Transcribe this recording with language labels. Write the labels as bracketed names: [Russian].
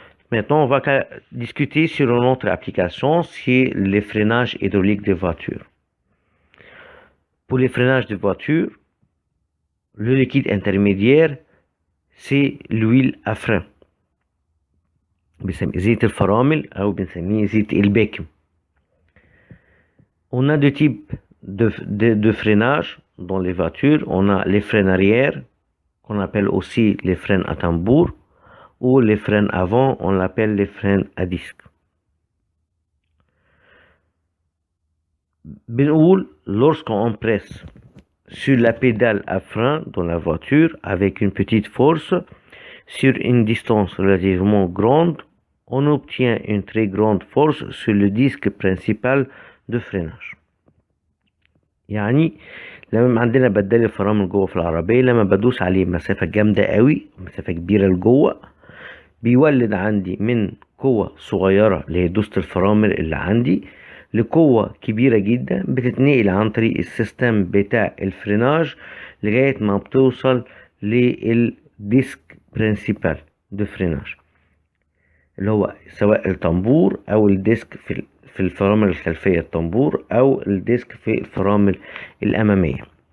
[French] Maintenant, on va discuter sur une autre application, c'est les freinages hydrauliques des voitures. Pour les freinages des voitures, le liquide intermédiaire, c'est l'huile à frein. [Arabic] بنسميه زيت الفرامل أو بنسميه زيت الباكم. [French] On a deux types de freinage dans les voitures. On a les freins arrière, qu'on appelle aussi les freins à tambour, ou les freins avant, on l'appelle les freins à disque. [Arabic] بنقول [French] lorsqu'on presse sur la pédale à frein dans la voiture avec une petite force sur une distance relativement grande, on obtient une très grande force sur le disque principal de freinage. [Arabic] يعني لما عندنا بدال الفرامل جوه في العربية، لما بدوس عليه مسافة جامدة قوي، مسافة كبيرة لجوه، بيولد عندي من قوة صغيرة اللي هي دوسة الفرامل اللي عندي لقوة كبيرة جدا بتتنقل عن طريق السيستم بتاع الفريناج لغاية ما بتوصل للديسك برينسيبال دو فريناج، اللي هو سواء الطنبور او الديسك في الفرامل الخلفية الطنبور او الديسك في الفرامل الامامية.